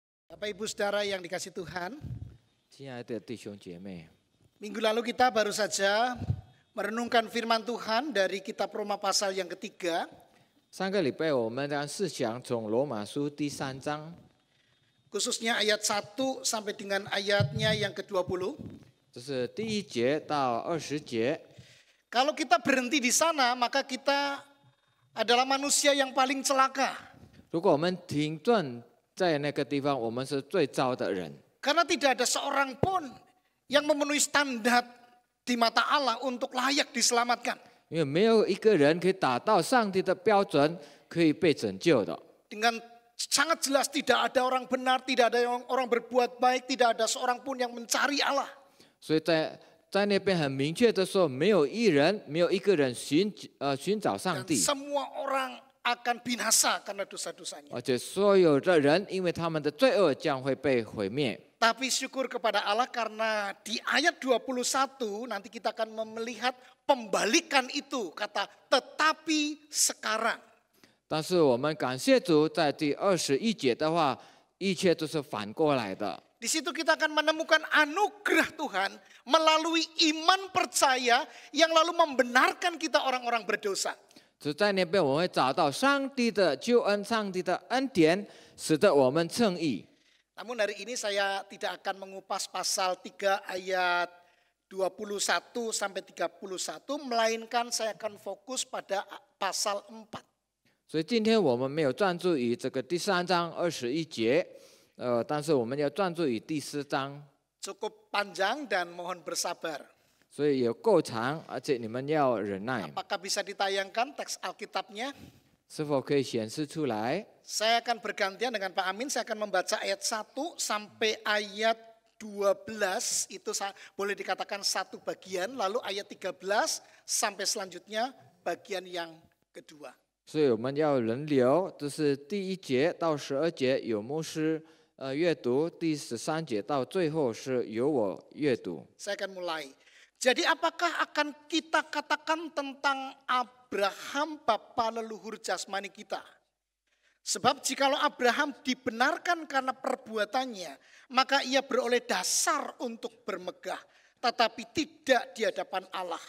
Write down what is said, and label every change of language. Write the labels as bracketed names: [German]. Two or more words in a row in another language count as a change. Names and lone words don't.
[Indonesian] Bapak Ibu Saudara yang dikasih Tuhan, [Chinese] 亲爱的弟兄姐妹， [Indonesian] minggu lalu kita baru saja merenungkan firman Tuhan dari kitab Roma pasal yang ketiga. [Chinese] 上个礼拜我们的思想从罗马书第3章， [Indonesian] Khususnya ayat 1 sampai dengan ayatnya yang ke-20. [Chinese] 这是第1节到20节。 [Indonesian] Kalau kita berhenti di sana, maka kita adalah manusia yang paling celaka. [Chinese] 如果我们停顿在那个地方，我们是最糟的人， [Indonesian] Karena tidak ada seorang pun yang memenuhi standar di mata Allah untuk layak diselamatkan. [Chinese] 因为没有一个人可以达到上帝的标准，可以被拯救的。 [Indonesian] Dengan sangat jelas tidak ada orang benar, tidak ada orang berbuat baik, tidak ada seorang pun yang mencari Allah. [Chinese] 所以在那边很明确的说，没有一人，没有一个人寻找上 [Indonesian] Dan [Chinese] 帝， [Indonesian] semua orang akan binasa karena dosa-dosanya. [Chinese] 而且所有的人因为他们的罪恶将会被毁灭。 [Indonesian] Tapi syukur kepada Allah karena di ayat 21 nanti kita akan melihat pembalikan itu kata tetapi sekarang. [Chinese] 但是我们感谢主，在第21节的话，一切都是反过来的。 [Indonesian] Di situ kita akan menemukan anugerah Tuhan melalui iman percaya yang lalu membenarkan kita orang-orang berdosa. [Chinese] 只在那边我们会找到上帝的救恩、上帝的恩典，使得我们称义。 [Indonesian] Namun hari ini saya tidak akan mengupas pasal 3 ayat 21 sampai 31, melainkan saya akan fokus pada pasal 4. [Chinese] 所以今天我们没有专注于这个第3章21节，但是我们要专注于第4章， [Indonesian] Cukup panjang dan mohon bersabar. [Chinese] 所以有够长，而且你们要忍耐。 [Indonesian] Apakah bisa ditayangkan teks Alkitabnya? [Chinese] 是否可以显示出来？ [Indonesian] Saya akan bergantian dengan Pak Amin, saya akan membaca ayat 1 sampai ayat 12, itu boleh dikatakan satu bagian, lalu ayat 13 sampai selanjutnya bagian yang kedua. [Chinese] 所以我们要轮流，就是第1节到12节有牧师阅读，第13节到最后是由我阅读。 [Indonesian] Saya akan mulai. Jadi apakah akan kita katakan tentang Abraham bapa leluhur jasmani kita? Sebab jikalau Abraham dibenarkan karena perbuatannya, maka ia beroleh dasar untuk bermegah, tetapi tidak di hadapan Allah.